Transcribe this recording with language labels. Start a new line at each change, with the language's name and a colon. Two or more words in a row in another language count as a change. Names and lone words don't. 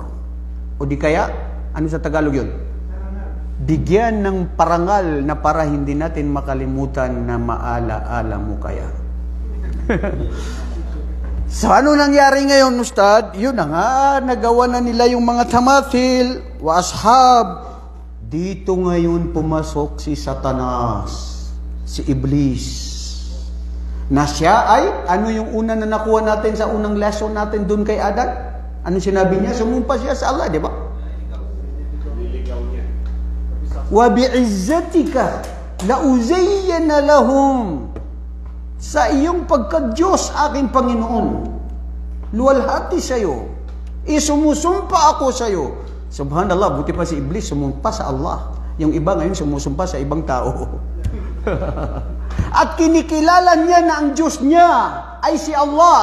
Filipino: O di kaya, ano sa Tagalog yun? Bigyan ng parangal na para hindi natin makalimutan na maala-ala mo kaya. So ano nangyari ngayon, Ustad? Yun na nga, nagawa na nila yung mga tamathil,
Arabic: وأصحاب.
Filipino: Dito ngayon pumasok si Satanas, si Iblis. Na siya ay, ano yung una na nakuha natin sa unang lesson natin dun kay Adan? Ano sinabi niya? Sumumpa siya sa Allah, di ba?
Arabic: وبعزتك لأزينن لهم,
Filipino: sa iyong pagka-Diyos aking Panginoon, luwalhati sa iyo, isumusumpa ako sa iyo. Subhanallah, buti pa si Iblis sumumpa sa Allah. Yung iba ngayon sumusumpa sa ibang tao. At kinikilala niya na ang Diyos niya ay si Allah.